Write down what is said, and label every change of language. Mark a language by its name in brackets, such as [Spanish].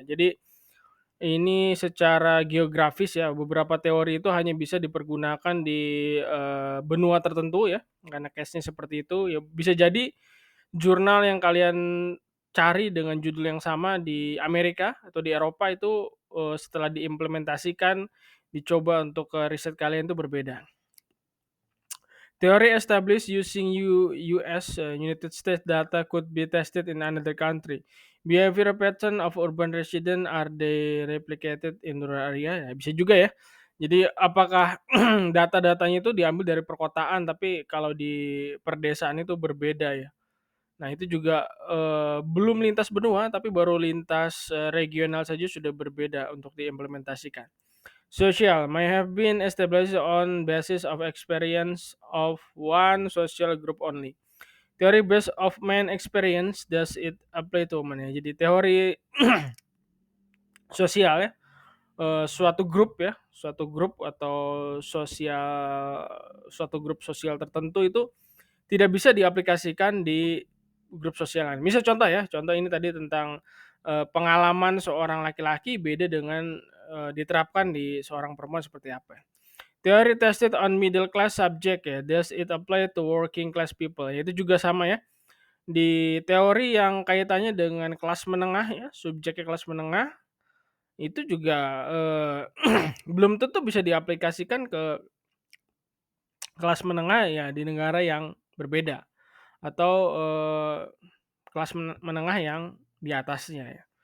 [Indonesian] Jadi ini secara geografis ya, beberapa teori itu hanya bisa dipergunakan di, benua tertentu ya, karena case-nya seperti itu. Ya bisa jadi jurnal yang kalian cari dengan judul yang sama di Amerika atau di Eropa itu, setelah diimplementasikan, dicoba untuk, riset kalian itu berbeda. [English] Theory established using US, United States data could be tested in another country. Behavior pattern of urban resident, are they replicated in rural area? [Indonesian] Ya, bisa juga ya. Jadi apakah data-datanya itu diambil dari perkotaan, tapi kalau di perdesaan itu berbeda ya. Nah itu juga, belum lintas benua, tapi baru lintas, regional saja sudah berbeda untuk diimplementasikan. [English] Social may have been established on basis of experience of one social group only. Teori based of man experience, does it apply to women ya. [Indonesian] Jadi teori sosial ya, suatu grup atau suatu grup sosial tertentu itu tidak bisa diaplikasikan di grup sosial lain. Misal contoh ya, contoh ini tadi tentang, pengalaman seorang laki-laki beda dengan, diterapkan di seorang perempuan seperti apa ya. [English] Teori tested on middle class subject ya, does it apply to working class people? [Indonesian] Ya, itu juga sama ya, di teori yang kaitannya dengan kelas menengah ya, subjeknya kelas menengah, itu juga, belum tentu bisa diaplikasikan ke kelas menengah ya di negara yang berbeda atau, kelas menengah yang di atasnya ya.